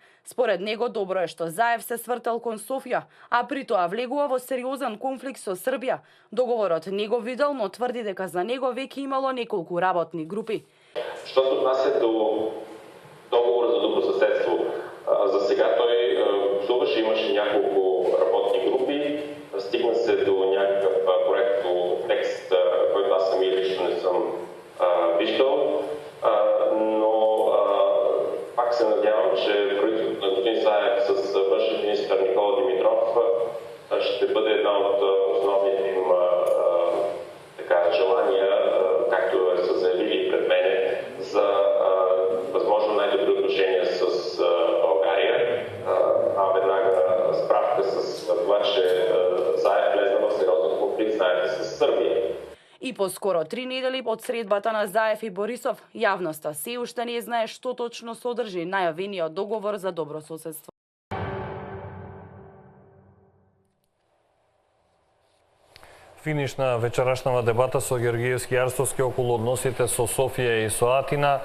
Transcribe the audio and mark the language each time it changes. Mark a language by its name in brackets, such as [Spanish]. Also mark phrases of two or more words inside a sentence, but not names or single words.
[Macedonian] Според него добро е што Заев се свртел кон Софија, а при тоа влегува во сериозен конфликт со Србија. Договорот не го видел, но тврди дека за него веќе имало неколку работни групи. [Bulgarian] Што се отнася до договор за добро соседство, за сега [Macedonian] тој соврши имаше [Bulgarian] няколку работни групи, стигна се до някакъв проект текст, който аз сами лично не съм виждал, но пак се надявам, че правителството на господин Заев с външен министър Никола Димитров ще бъде една от основните им желания, както са заявили пред мене, за възможно най-добри отношения с България. Веднага справка с това, че Заев влезна в сериозен конфликт, знаете, с Сърбия. [Macedonian] И поскоро 3 недели од средбата на Заев и Борисов, јавноста се уште не знае што точно содржи најавениот договор за добро соседство. Финиш на вечерашнава дебата со Георгиевски и Арстовски околу односите со Софија и со Атина.